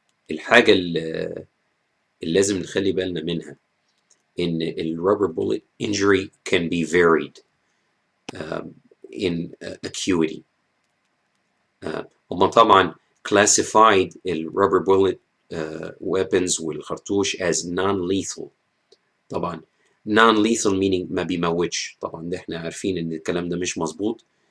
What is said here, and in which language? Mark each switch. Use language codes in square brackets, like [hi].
[ar] الحاجة اللي لازم نخلي بالنا منها إن [en] الرubber bullet injury can be varied in acuity. [ar] هما طبعا [en] classified الرubber bullet weapons والخرطوش as non-lethal. [ar] طبعا [en] non-lethal meaning [ar] ما بيموتش. طبعا ده احنا عارفين ان الكلام ده مش مظبوط.